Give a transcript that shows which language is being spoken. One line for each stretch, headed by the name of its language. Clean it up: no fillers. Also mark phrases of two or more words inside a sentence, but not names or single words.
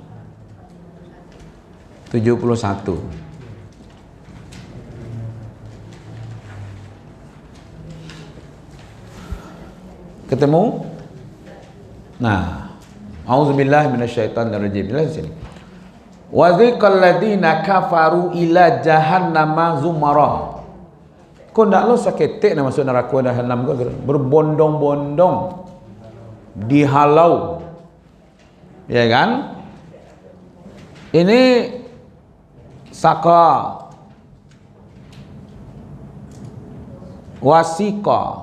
Indonesian: Ketemu?
Arabic: Nah, أعوذ بالله من الشيطان الرجيم.
Indonesian: Di sini.
Arabic: وسيق الذين كفروا إلى جهنم زمرا.
Minangkabau: Kau ndak lo saketek nak masuk neraka jahannam kau berbondong-bondong dihalau.
Indonesian: Ya kan? Ini saka wasika.